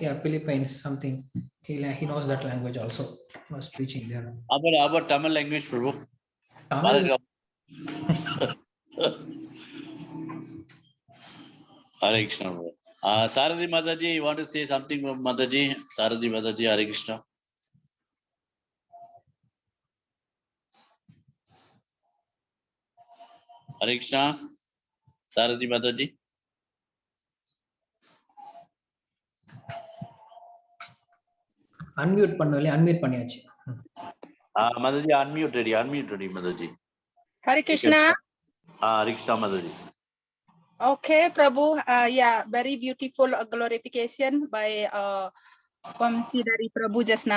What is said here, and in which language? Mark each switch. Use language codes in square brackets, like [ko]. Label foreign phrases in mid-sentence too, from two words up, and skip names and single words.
[en] Yeah, Philippines, something. He knows that language also. He was preaching there. How about Tamil language, Prabhu? Tamil. Hare Krishna, Prabhu. Saradi Mataji, you want to say something, Mataji? Saradi Mataji, Hare Krishna. Hare Krishna. Saradi Mataji. [ta] அன்மியூட் பண்ணல, அன்மியூட் பண்ணியாச்சு. [en] Mataji, unmute ready, Mataji. Hare Krishna. Hare Krishna, Mataji. Okay, Prabhu. Yeah, very beautiful glorification by Vamsi dari Prabhu just now.